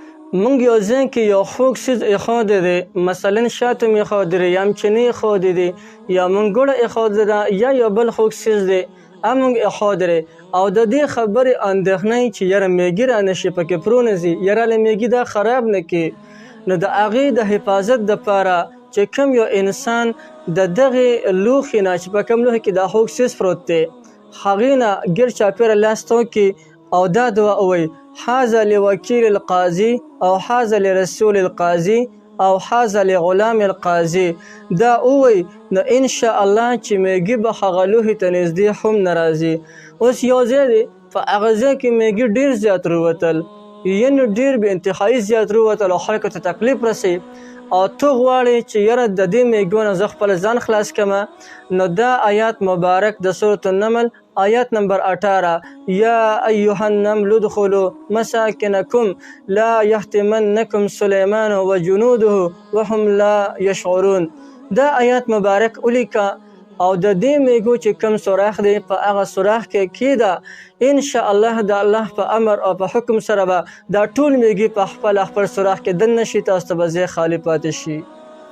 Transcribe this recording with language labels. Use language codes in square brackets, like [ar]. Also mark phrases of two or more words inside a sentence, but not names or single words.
[ps] مونږ یو ځای کې یو خوږ څیز ایښودی دی، مثلا شات هم ایښودی دی، یا هم چینی ایښودی دی، یا مونږ ګوړه ایښودې ده، یا یو بل خوږ څیز دی هغه مونږ ایښودی دی، او د دې خبرې اندېښنه چې یاره میږي رانه شي پکې پرونځي، یاره له میږي دا خراب نه کړي. نو د هغې د حفاظت دپاره چې کوم یو انسان د دغې لوښي نه چې په کوم لوښي کې دا خوږ څیز پروت دی هغې نه ګیر چاپېره لاس تاو کړي او دا دعا ووایي: [ar] هذا لوکیل القاضي او هذا لرسول القاضي او هذا لغلام القاضي. [ps] دا ووایي نو [ar] انشاء الله [ps] چې میږي به هغه لوښي ته نږدې هم نه راځي. اوس یو ځای دی، په هغه ځای کې میږي ډېر زیات راوتل، یعنې ډېر بې انتهایي زیات راوتل او خلکو ته تکلیف رسوي، او ته غواړې چې یاره د دې میږو نه زه خپل ځان خلاص کړمه. نو دا آیات مبارک د سورة النمل آیات نمبر 18: [ar] یا ایها النمل ادخلوا مساکنکم لا یحطمنکم سلیمان وجنوده وهم لا یشعرون. [ps] دا آیات مبارک ولیکه او د دې میږو چې کوم سوراخ دی په هغه سوراخ کې کېږده، [ar] انشاء الله [ps] د الله په امر او په حکم سره به دا ټول میږي په خپل سوراخ کې دننه شي، تاسو ته به ځای خالي پاتې شي.